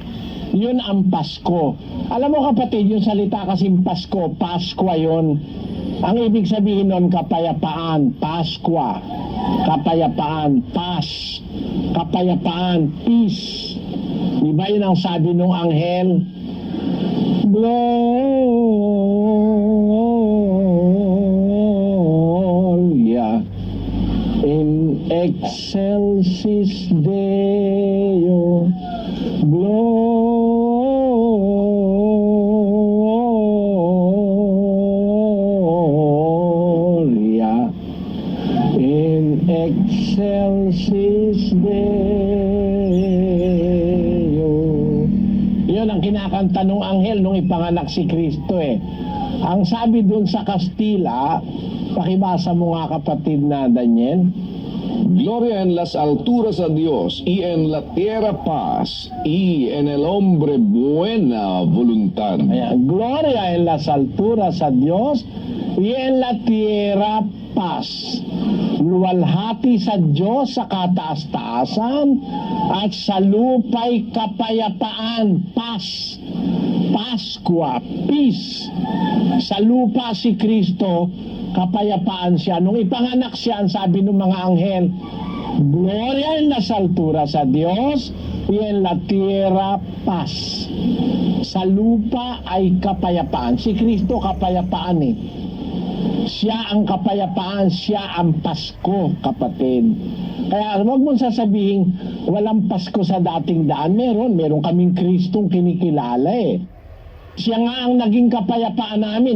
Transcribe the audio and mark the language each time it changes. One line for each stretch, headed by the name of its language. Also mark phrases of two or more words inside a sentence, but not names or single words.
Filipino: Yun ang Pasko. Alam mo, kapatid, yung salita kasing Pasko, Paskwa yun. Ang ibig sabihin nun, kapayapaan, Paskwa. Kapayapaan, Pas. Kapayapaan, peace. Di ba yun ang sabi nung anghel?
Latin: Gloria in excelsis Deo. Gloria in excelsis Deo.
Filipino: kinakanta nung anghel nung ipanganak si Kristo eh. Ang sabi dun sa Kastila, pakibasa mo nga kapatid na Daniel.
Spanish: Gloria en las alturas a Dios y en la tierra paz y en el hombre buena voluntad. Ayan, gloria en las alturas a Dios y en la tierra paz.
Filipino: Luwalhati sa Diyos sa kataas-taasan at sa lupa'y kapayapaan. Paz. Pasqua. Peace. Sa lupa si Kristo, kapayapaan siya. Nung ipanganak siya, ang sabi ng mga anghel,
Spanish: Gloria en las alturas a Dios y en la tierra paz.
Filipino: Sa lupa ay kapayapaan. Si Kristo kapayapaan eh. Siya ang kapayapaan, siya ang Pasko, kapatid. Kaya huwag mong sasabihin, walang Pasko sa dating daan. Meron kaming Kristong kinikilala eh. Siya nga ang naging kapayapaan namin.